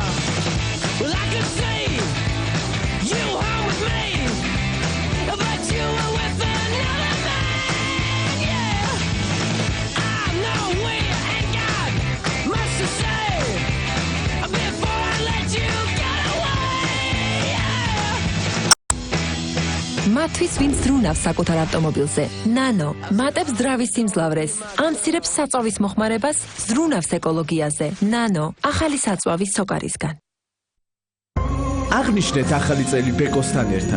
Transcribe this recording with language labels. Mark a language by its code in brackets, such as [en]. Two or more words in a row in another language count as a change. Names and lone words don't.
[en] Well, I could see you home with me, but you were with another man, yeah. I know we ain't got much to say before I let you get away. [ka] მათთვის ვინც ზრუნავს საკუთარ ავტომობილზე. ნანო მატებს ძრავის სიმძლავრეს, ამცირებს საწვავის მოხმარებას, ზრუნავს ეკოლოგიაზე. ნანო ახალი საწვავი სოკარისგან. აღნიშნეთ ახალი წელი ბეკოსთან ერთად.